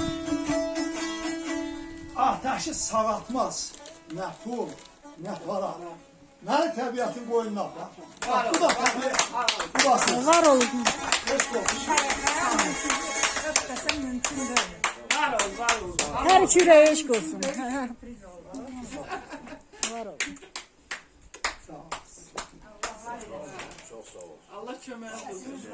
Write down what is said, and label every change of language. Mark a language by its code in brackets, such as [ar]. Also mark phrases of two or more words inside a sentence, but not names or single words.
[az] Ateşi sağaltmaz, nə pul, nə para. Məni təbiətin qoynuna apar. Bu da təbiət, bu da siz. Var olun. [tr] Öpmesen mümkün değil. [az] Var ol, var ol. [tr] Her iki yüreğe eşk olsun. [az] Var olun. Sağ ol. [tr] Çok sağ ol. [az] Allah köməyiniz olsun.